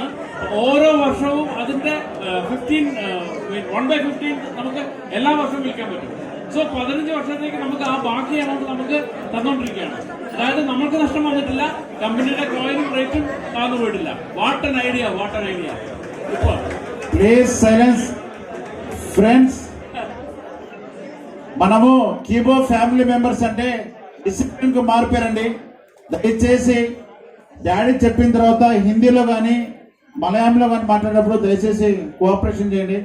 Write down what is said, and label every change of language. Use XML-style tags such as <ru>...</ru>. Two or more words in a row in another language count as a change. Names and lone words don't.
<ml>ഓരോ വർഷവും അതിന്റെ 1/15 നമുക്ക് എല്ലാ വർഷവും വിൽക്കാൻ പറ്റും. സോ 15 വർഷത്തേക്ക് നമുക്ക് ആ ബാക്കി എമൗണ്ട് നമുക്ക് തന്നുകൊണ്ടിരിക്കുകയാണ്. അതായത് നമുക്ക് നഷ്ടം വന്നിട്ടില്ല, കമ്പനിയുടെ കോയിനും റേറ്റും താഴ്ന്നു പോയിട്ടില്ല.</ml> <en>What an idea, what an idea. ഇപ്പോൾ Please silence friends.</en> <te>మనము కీబో</te> <en>family members</en> <te>అంటే డిసిప్లిన్ కు మారిపోయారండి. దయచేసి డాడీ చెప్పిన తర్వాత హిందీలో కానీ మలయాళంలో కానీ మాట్లాడేటప్పుడు దయచేసి కోఆపరేషన్ చేయండి.</te>